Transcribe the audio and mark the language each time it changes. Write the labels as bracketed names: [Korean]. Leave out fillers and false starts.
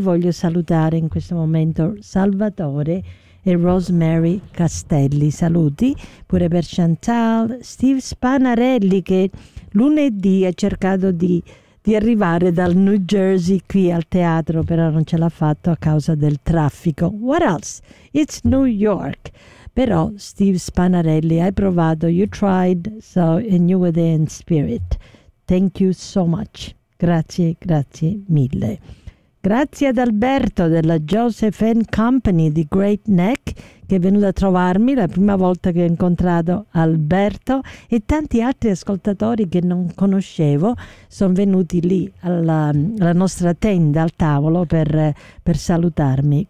[Italian] Voglio salutare in questo momento Salvatore e Rosemary Castelli, saluti pure per Chantal, Steve Spanarelli che lunedì ha cercato di arrivare dal New Jersey qui al teatro, però non ce l'ha fatto a causa del traffico. [English] What else? It's New York. [Italian] Però Steve Spanarelli, hai provato, [English] you tried, so and you were there in spirit. Thank you so much. [Italian] Grazie, grazie mille. Grazie ad Alberto della Joseph and Company di Great Neck che è venuto a trovarmi la prima volta che ho incontrato Alberto e tanti altri ascoltatori che non conoscevo sono venuti lì alla nostra tenda, al tavolo per salutarmi.